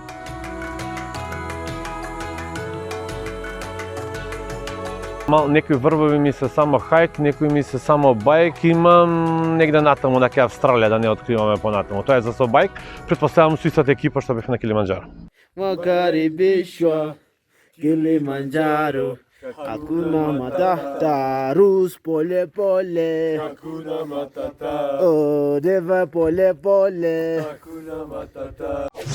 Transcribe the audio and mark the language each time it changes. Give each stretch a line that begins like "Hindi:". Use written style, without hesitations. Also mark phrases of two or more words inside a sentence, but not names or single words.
Macedonian: Некои врвови ми се само хајк, некои ми се само бајк, имам негде натаму на Австралија, да не откриваме понатаму. Тоа е за со бајк, претпоставам со истата екипа што бев на Килиманџаро.
Swahili: Kilimanjaro, Hakuna Matata, Rus pole pole, Hakuna Matata, oh deva pole pole, Hakuna Matata.